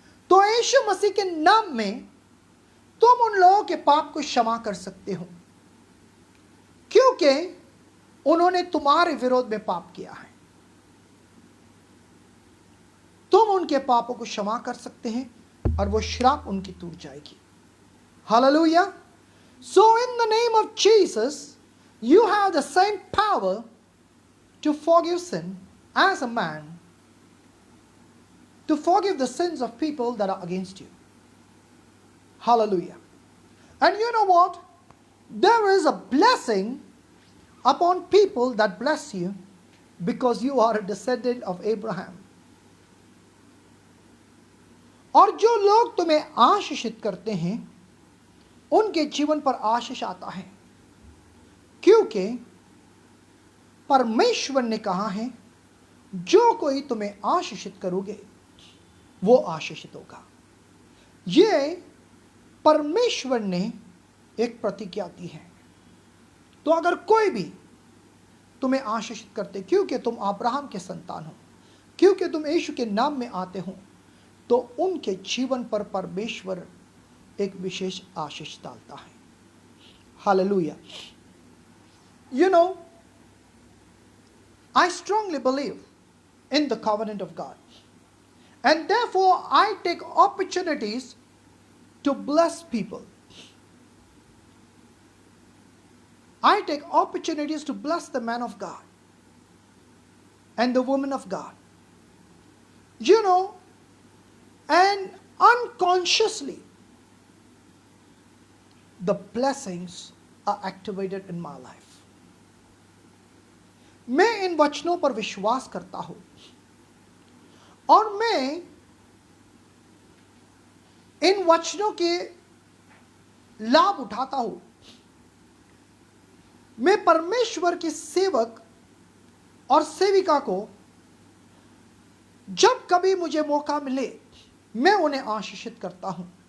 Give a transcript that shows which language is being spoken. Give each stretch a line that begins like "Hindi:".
Hindi: तो यीशु मसीह के नाम में तुम उन लोगों के पाप को क्षमा कर सकते हो, क्योंकि उन्होंने तुम्हारे विरोध में पाप किया है। तुम उनके पापों को क्षमा कर सकते हैं और वो श्राप उनकी टूट जाएगी। Hallelujah.
English: So in the name of Jesus, you have the same power to forgive sin as a man, to forgive the sins of people that are against you. Hallelujah. And you know what? There is a blessing upon people that bless you because you are a descendant of Abraham.
Hindi: और जो लोग तुम्हें आशीषित करते हैं उनके जीवन पर आशीष आता है, क्योंकि परमेश्वर ने कहा है जो कोई तुम्हें आशीषित करोगे वो आशीषित होगा। ये परमेश्वर ने एक प्रतिज्ञा दी है। तो अगर कोई भी तुम्हें आशीषित करते, क्योंकि तुम अब्राहम के संतान हो, क्योंकि तुम यीशु के नाम में आते हो, तो उनके जीवन पर परमेश्वर एक विशेष आशीष डालता है। Hallelujah.
English: You know, I strongly believe in the covenant of God, and therefore I take opportunities to bless people. I take opportunities to bless the man of God and the woman of God. You know, and unconsciously, the blessings are activated in my life.
Hindi: मैं इन वचनों पर विश्वास करता हूं और मैं इन वचनों के लाभ उठाता हूं। मैं परमेश्वर के सेवक और सेविका को जब कभी मुझे मौका मिले मैं उन्हें आशीषित करता हूं।